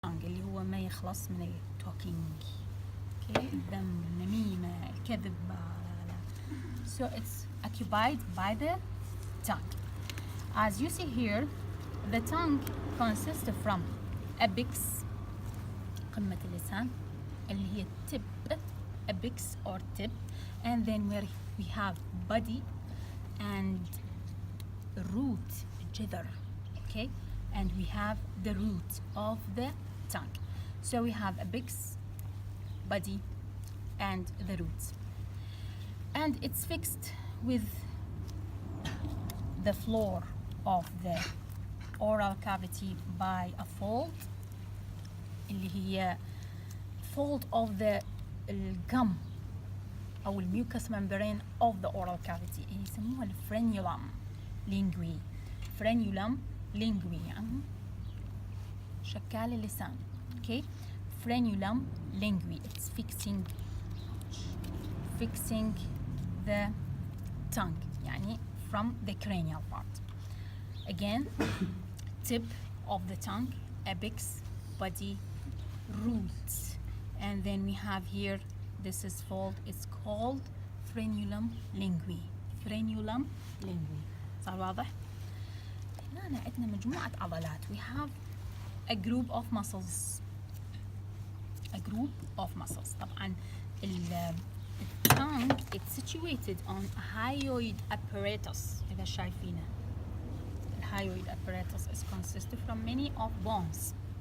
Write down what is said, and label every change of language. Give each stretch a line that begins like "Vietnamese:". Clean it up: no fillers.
Arabic: أول ما يخلص من
English: talking. Okay,
Arabic: الذم، النميمة، الكذب.
English: So it's occupied by the tongue. As you see here, the tongue consists from apex,
Arabic: قمة اللسان, اللي هي
English: tip, apex or tip, and then where we have body and root, جذر, okay, and we have the root of the tongue. So we have apex, body, and the root, and it's fixed with the floor of the oral cavity by a fold,
Arabic: اللي هي
English: fold of the gum أو mucous membrane of the oral cavity.
Arabic: يسموها الفرينيولم لينجوي. فرينيولم لينجوي يعني شكال اللسان.
English: Okay, frenulum linguae. It's fixing the tongue,
Arabic: يعني
English: from the cranial part. Again, tip of the tongue, apex, body, roots, and then we have here, this is fold, it's called frenulum linguae. Frenulum linguae.
Arabic: صار واضح؟ هنا عندنا مجموعة عضلات.
English: We have a group of muscles. A group of muscles. طبعا the tongue it's situated on a hyoid apparatus.
Arabic: إذا شايفينه.
English: The hyoid apparatus is consisted from many of bones.